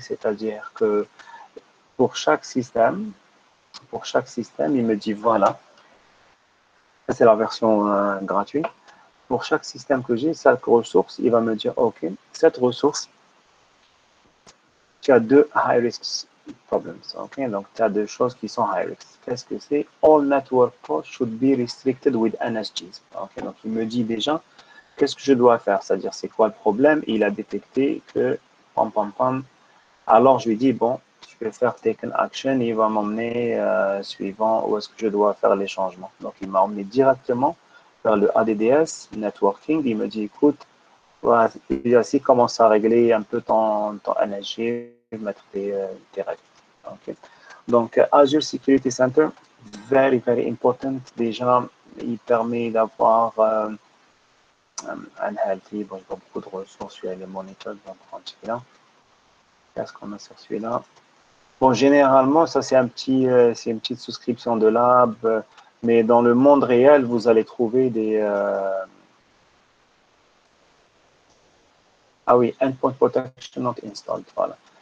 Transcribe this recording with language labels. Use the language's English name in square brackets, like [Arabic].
[French] C'est-à-dire que pour chaque système, il me dit voilà, c'est la version gratuite. Pour chaque système que j'ai, chaque ressource, il va me dire ok, cette ressource, tu as deux [English] high risk problems. Okay? [French] Donc, tu as deux choses qui sont high risk. Qu'est-ce que c'est? [English] All network ports should be restricted with NSGs. Okay? [French] Donc, il me dit déjà qu'est-ce que je dois faire, c'est-à-dire c'est quoi le problème. Il a détecté que pam pam pam. Alors je lui dis bon, je vais faire [English] taken action [French] et il va m'emmener suivant où est-ce que je dois faire les changements. Donc il m'a emmené directement vers le ADDS networking. Il me dit écoute, voilà, ici commence à régler un peu ton NSG, mettre tes règles. Okay. [English] Donc Azure Security Center, very very important. [French] Déjà, il permet d'avoir un healthy, bon, pas beaucoup de ressources, sur les monitors, donc prendre celui-là. Qu'est-ce qu'on a sur celui-là? Bon, généralement, ça c'est une petite souscription de lab, mais dans le monde réel, vous allez trouver des ah oui, Endpoint Protection Not Installed, voilà.